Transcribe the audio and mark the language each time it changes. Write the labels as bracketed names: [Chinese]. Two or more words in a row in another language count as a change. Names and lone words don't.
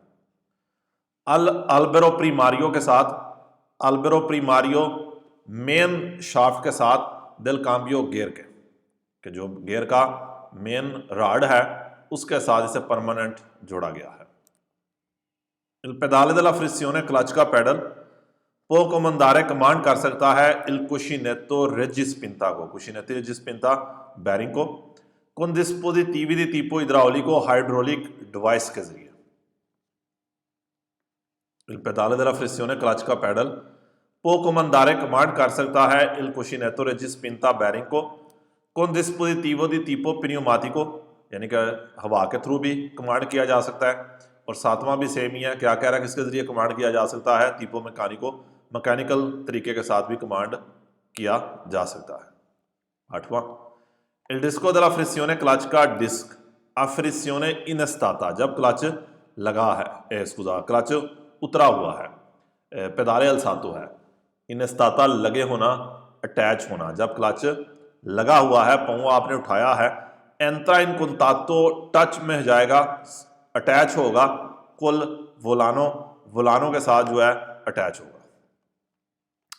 [Italian] albero primario [Hindi] के साथ, [Italian] albero primario [English] main shaft [Hindi] के साथ, [Italian] del cambio [Hindi] गियर के, कि जो गियर का [English] main rod [Hindi] है उसके साथ इसे परमानेंट जोड़ा गया है। [Italian] il pedale della frizione, [Hindi] क्लच का पैडल [Italian] può comandare, [Hindi] कमांड कर सकता है [Italian] il cuscinetto reggispinta को, cuscinetto reggispinta [Hindi] बैरिंग को, [Italian] con dispositivi di tipo idraulico [English] hydraulic device [Hindi] के जरिए। [Italian] il pedale della frizione, [Hindi] क्लच का पैडल [Italian] può comandare, [Hindi] कमांड कर सकता है [Italian] il cuscinetto reggispinta [Hindi] बैरिंग को, [Italian] con dispositivo di tipo pneumatico, [Hindi] यानी कि हवा के थ्रू भी कमांड किया जा सकता है। और सातवां भी सेम ही है, क्या कह रहा है, किसके जरिए कमांड किया जा सकता है, [Italian] tipo meccanico, [Hindi] मैकेनिकल तरीके के साथ भी कमांड किया जा सकता है। आठवां, [Italian] il disco della frizione, [Hindi] क्लच का डिस्क [Italian] a frizione innestata, [Hindi] जब क्लच लगा है, क्लच उतरा हुआ है, [Italian] pedale alzato [Hindi] है, इनस्ताता लगे होना, अटैच होना, जब क्लच लगा हुआ है, पाँव आपने उठाया है, [Italian] entra in contatto, [Hindi] टच में जाएगा, अटैच होगा, [Italian] col volano [Hindi] के साथ जो है अटैच होगा।